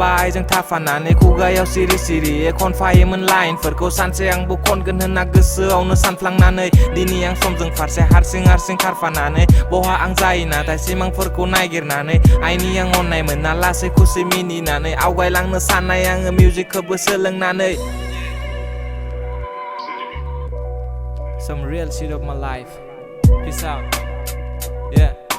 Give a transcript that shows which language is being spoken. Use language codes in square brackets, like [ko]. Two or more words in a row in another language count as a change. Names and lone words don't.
[brx] आइजों थाफानानै खुगायाव सिरि सिरि खनफायोमोन लाइनफोरखौ सानसे आंबो खनगोन होनना गोसोआवनो सानफ्लांनानै दिनै आं समजों फारसे हारसिं खारफानानै बहा आं जायो नाथाय सिमांफोरखौ नागिरनानै आइनि आं अननाय मोनना लासै खुसि मिनिनानै आवगायलांनो साननाय आङो मिउजिकखौबो सोलोंनानै [en] Some real shit of my life. Peace out. Yeah.